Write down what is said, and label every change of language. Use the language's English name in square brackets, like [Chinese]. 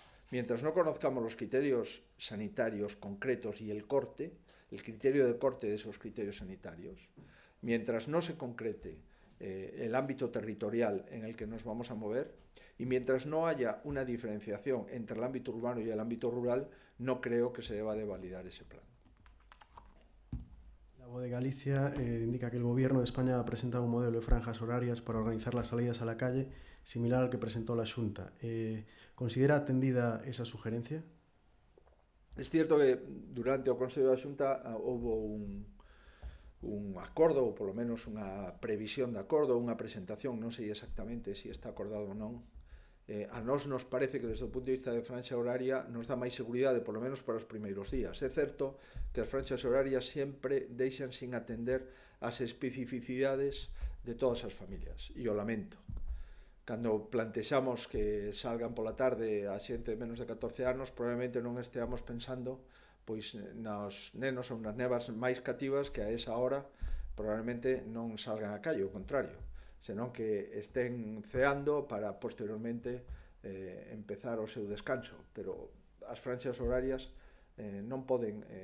[Spanish] Mientras no conozcamos los criterios sanitarios concretos y el criterio de corte de esos criterios sanitarios, mientras no se concrete el ámbito territorial en el que nos vamos a mover, y mientras no haya una diferenciación entre el ámbito urbano y el ámbito rural, no creo que se deba de validar ese plan. La voz de Galicia indica que el Gobierno de España ha presentado un modelo de franjas horarias para organizar las salidas a la calle similar al que presentó la Xunta. ¿Considera atendida esa sugerencia? Es cierto que durante [Galician] o Consello da Xunta houve un acordo, ou polo menos unha previsión de acordo, unha presentación, non sei exactamente se está acordado ou non. A nós nos parece que desde o punto de vista de franxa horaria nos dá máis seguridade, polo menos para os primeiros días. É certo que as franxas horarias sempre deixan sin atender as especificidades de todas as familias, e o lamento. Cando plantexamos que salgan pola tarde a xente de menos de 14 anos, probablemente non esteamos pensando pois nos nenos ou nas nevas máis cativas que a esa hora probablemente non salgan á calle, ao contrario, senón que estén ceando para posteriormente empezar o seu descanso. Pero as franxas horarias non poden